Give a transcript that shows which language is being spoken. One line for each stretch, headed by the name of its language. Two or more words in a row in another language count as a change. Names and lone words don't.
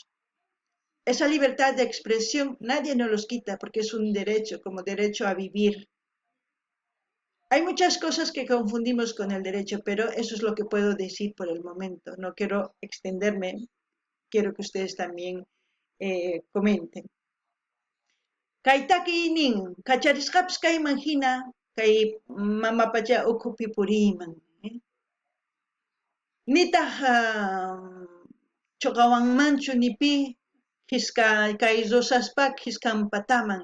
Spanish: Esa libertad de expresión nadie nos los quita porque es un derecho, como derecho a vivir. Hay muchas cosas que confundimos con el derecho, pero eso es lo que puedo decir por el momento. No quiero extenderme, quiero que ustedes también comenten.
Quechua: Kaitaki nin, kacharisqapas kayman hina, kay mamapacha ukhupi puriyman. Nitaq chuqawanmanchu nipi kay rosaspa hiskanpataman.